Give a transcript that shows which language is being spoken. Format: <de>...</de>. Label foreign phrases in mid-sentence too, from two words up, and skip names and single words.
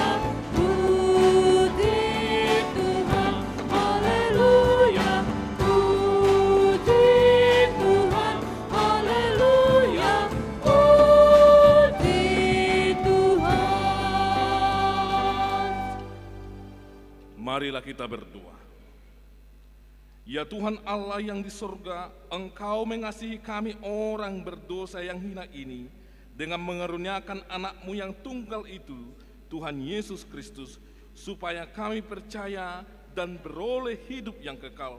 <id>Puji Tuhan. Haleluya. Puji Tuhan. Haleluya. Puji Tuhan. Marilah kita berdoa. Ya Tuhan Allah yang di surga, Engkau mengasihi kami orang berdosa yang hina ini dengan mengaruniakan anak-Mu yang tunggal itu, Tuhan Yesus Kristus, supaya kami percaya dan beroleh hidup yang kekal.</id>